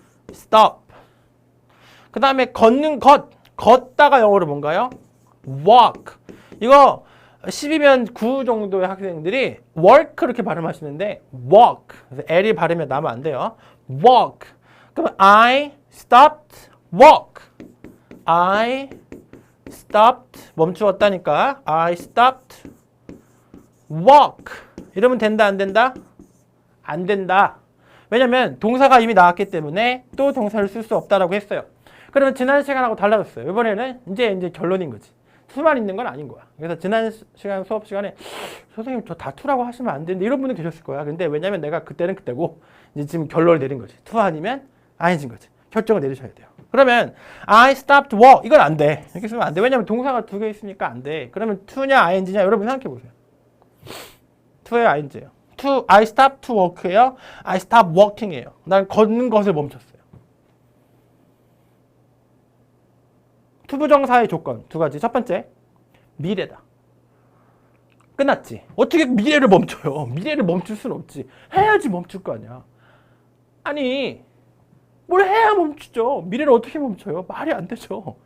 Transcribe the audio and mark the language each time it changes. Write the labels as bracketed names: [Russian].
[English] stop. [Korean] 그 다음에 걷다가 영어로 뭔가요? [English] walk. [Korean] 이거 10이면 9 정도의 학생들이 work 이렇게 발음하시는데 walk. 그래서 L이 발음이 나면 안 돼요. [English] walk. 그러면 I stopped walk. I stopped [Korean] 멈추었다니까. [English] I stopped walk. [Korean] 이러면 된다 안 된다? 안 된다. 왜냐면 동사가 이미 나왔기 때문에 또 동사를 쓸 수 없다라고 했어요. 그러면 지난 시간하고 달라졌어요. 이번에는 이제 결론인 거지. to만 있는 건 아닌 거야. 그래서 지난 시간 수업 시간에 선생님 저 다 to라고 하시면 안 되는데 이런 분이 계셨을 거야. 근데 왜냐면 내가 그때는 그때고 이제 지금 결론을 내린 거지. to 아니면 ing인 거지. 결정을 내리셔야 돼요. 그러면 [English] I stopped work [Korean] 이건 안 돼. 이렇게 쓰면 안 돼. 왜냐면 동사가 두 개 있으니까 안 돼. 그러면 to냐 ing냐 여러분 생각해 보세요. to예요, ing예요. [English] to I stopped to work예요. I stopped walking예요. [Korean] 난 걷는 것을 멈췄어요. 투부정사의 조건 두 가지. 첫 번째, 미래다. 끝났지. 어떻게 미래를 멈춰요? 미래를 멈출 수는 없지. 해야지 멈출 거 아니야. 아니, 뭘 해야 멈추죠. 미래를 어떻게 멈춰요? 말이 안 되죠.